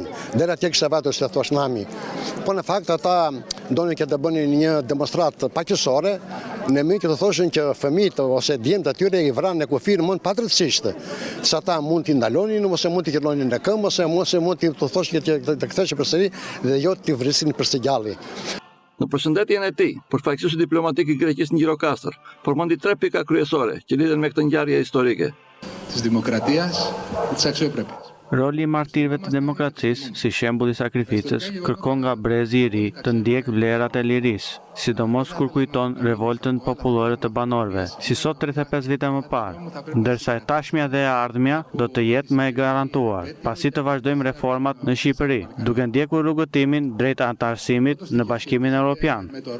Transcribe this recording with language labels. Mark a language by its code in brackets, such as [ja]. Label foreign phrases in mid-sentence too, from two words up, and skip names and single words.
[sq] Deri atje kishte vajtur se thosh nami. Po në fakt ata donin që të bënin një demonstratë paqësore, në mënyrë që të thoshin që fëmijët ose djemtë atyre i vranë në kufi në mund patërtësisht. Se ata mund t'i ndalonin, ose mund t'i qellonin në këmbë, ose mund t'i thoshin që të ktheshin përsëri dhe jo t'i vrisin përsë gjalli. Në përshëndetjen e tij, përfaqësuesi diplomatik i Greqisë në Gjirokastër përmendi 3 pika kryesore që lidhen me këtë ngjarje historike. [el] Της δημοκρατίας και της αξιοπρέπειας. [sq] Roli i martirëve të demokracisë si shembull i sakrificës kërkon nga brezi i ri të ndjek vlerat e lirisë, sidomos kur kujton revoltën popullore të banorëve, si sot 35 vite më parë, ndërsa e tashmja dhe e ardhmja do të jetë më e garantuar, pasi të vazhdojmë reformat në Shqipëri, duke ndjekur rrugëtimin drejt antarësimit në Bashkimin Evropian.